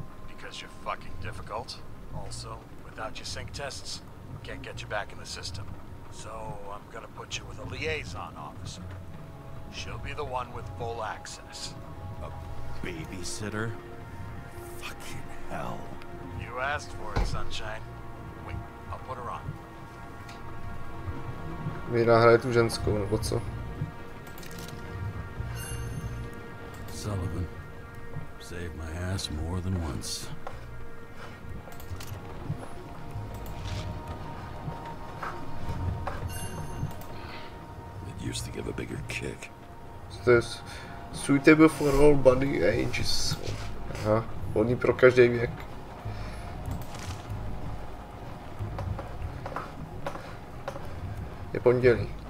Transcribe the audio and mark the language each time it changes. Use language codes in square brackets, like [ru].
[en] Because you're fucking difficult. Also, without your sync tests, can't get you back in the system. So I'm gonna put you with a liaison officer. She'll be the one with full access. A babysitter? Fucking hell. You asked for it, sunshine. Wait, I'll put her on. [cs] Mi nahraje tu ženskou, nebo co? [en] Sullivan. Saved my ass more than once. It used to give a bigger kick. [cs] To je [en] suitable for all body ages. [cs] Aha, vhodný pro každý věk. Je pondělí.